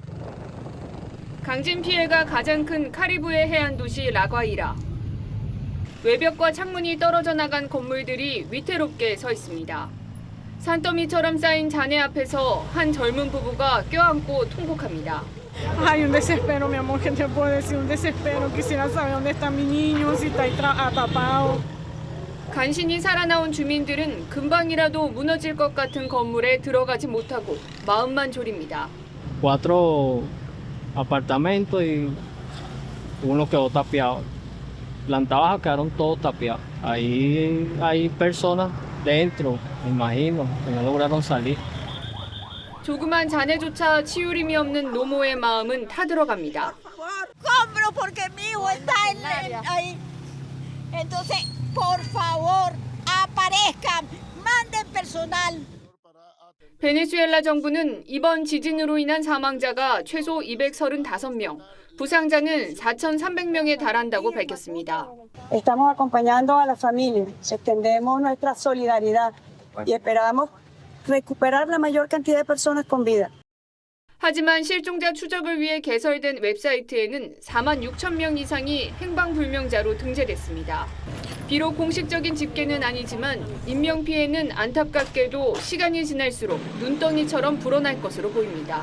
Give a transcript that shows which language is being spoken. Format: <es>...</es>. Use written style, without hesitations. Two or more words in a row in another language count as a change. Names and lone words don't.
<ko>강진 피해가 가장 큰 카리브해 해안 도시 라과이라. 외벽과 창문이 떨어져 나간 건물들이 위태롭게 서 있습니다. 산더미처럼 쌓인 잔해 앞에서 한 젊은 부부가 껴안고 통곡합니다.</ko> <es>Hay un desespero, mi amor, que te puedo decir, un desespero. Quisiera saber dónde está mi niño, si está atrapado.</es> <ko>간신히 살아나온 주민들은 금방이라도 무너질 것 같은 건물에 들어가지 못하고 마음만 졸입니다.</ko> <es>4 apartamentos y uno quedó tapiado. Planta baja quedaron todos tapiados. Ahí hay personas dentro, me imagino, que no lograron salir.</es> <ko>조그만 잔해조차 치유림이 없는 노모의 마음은 타들어갑니다.</ko> <es>Compro porque mi hijo está ahí. Entonces, por favor, aparezcan, manden personal.</es> <ko>베네수엘라 정부는 이번 지진으로 인한 사망자가 최소 235명, 부상자는 4,300명에 달한다고 밝혔습니다.</ko> <es>Estamos acompañando a la familia, extendemos nuestra solidaridad y esperamos recuperar la mayor cantidad de personas con vida.</es> <ko>하지만 실종자 추적을 위해 개설된 웹사이트에는 4만 6천 명 이상이 행방불명자로 등재됐습니다. 비록 공식적인 집계는 아니지만 인명피해는 안타깝게도 시간이 지날수록 눈덩이처럼 불어날 것으로 보입니다.</ko>